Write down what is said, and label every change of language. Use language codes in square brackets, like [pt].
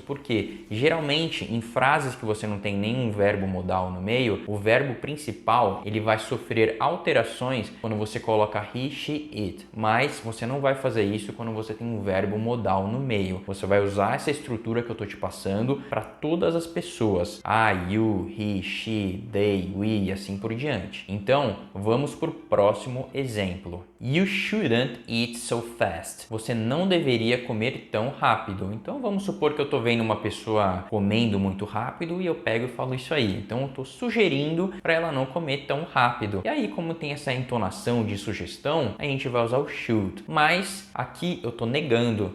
[pt] Porque geralmente em frases que você não tem nenhum verbo modal no meio, o verbo principal ele vai sofrer alterações quando você coloca he, she, it. Mas você não vai fazer isso quando você tem um verbo modal no meio. Você vai usar essa estrutura que eu estou te passando para todas as pessoas. You, he, she, they, we e assim por diante. Então, vamos para o próximo exemplo. [en] You shouldn't eat so fast. [pt] Você não deveria comer tão rápido. Então, vamos supor que eu estou vendo uma pessoa comendo muito rápido e eu pego e falo isso aí. Então, eu estou sugerindo para ela não comer tão rápido. E aí, como tem essa entonação de sugestão, a gente vai usar o should. Mas aqui eu estou negando.